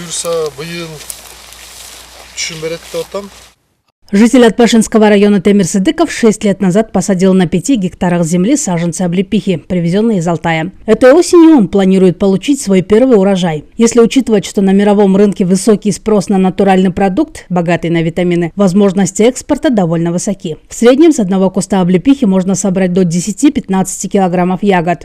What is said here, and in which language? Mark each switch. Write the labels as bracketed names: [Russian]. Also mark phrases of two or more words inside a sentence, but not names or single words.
[Kyrgyz] буюрса быйыл түшүм берет деп атам. [Russian] Житель Атбашинского района Темир Сыдыков 6 лет назад посадил на 5 гектарах земли саженцы облепихи, привезенные из Алтая. Этой осенью он планирует получить свой первый урожай. Если учитывать, что на мировом рынке высокий спрос на натуральный продукт, богатый на витамины, возможности экспорта довольно высоки. В среднем с одного куста облепихи можно собрать до 10-15 килограммов ягод.